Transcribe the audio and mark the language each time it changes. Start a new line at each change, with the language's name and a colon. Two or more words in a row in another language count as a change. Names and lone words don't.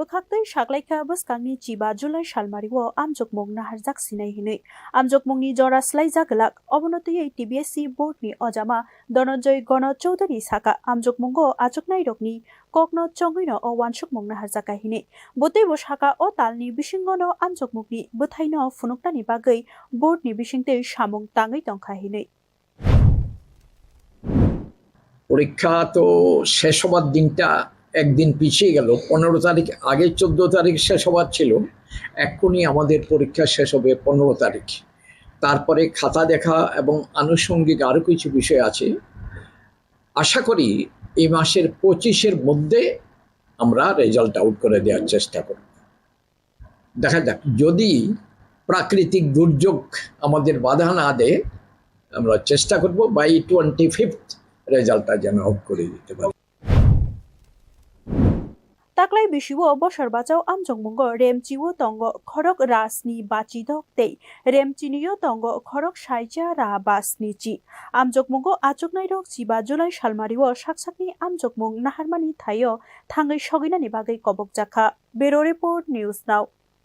Kok Borok: bwkhaktai saklaika bwskangni chiba Julai salmario amjok mung naharjak sinai hinui amjok mungni jora slai jagalak obonotiyei TBSC board ni ojama Dhananjay Gana Chowdhury saka amjok mungo achoknai rokni kokno chongino o wansuk mung naharjaka hinui botei bo saka o talni bisingono amjok mungni bwthaino phunuknani bagai board ni bisingtei samung tangui tongkha hinui
Bangla: পরীক্ষা তো শেষ হবার দিনটা একদিন পিছিয়ে গেল 15 তারিখ আগে 14 তারিখ শেষ হবার ছিল এখনই আমাদের পরীক্ষা শেষ হবে 15 তারিখ তারপরে খাতা দেখা এবং আনুষঙ্গিক আরো কিছু বিষয় আছে আশা করি এই মাসের 25 এর মধ্যে আমরা
English: result out
Bangla: করে দেওয়ার চেষ্টা করব দেখা যাক যদি প্রাকৃতিক দুর্যোগ আমাদের বাধা না দেয় আমরা চেষ্টা করব বাই 25th রেজাল্টটা যেন আউট করে দিতে পারি
Kok Borok: taklai bisiwo bosor bachau amjok mungo remchiwo tongo khorok rasni bachi doktei remchiniyo tongo khorok saija ra basni chi amjok mungo achoknai rok chiba Julai salmario saksakni amjok mung naharmani thaio thangai soginani bagai kobok jakha
English: Bureau Report News Now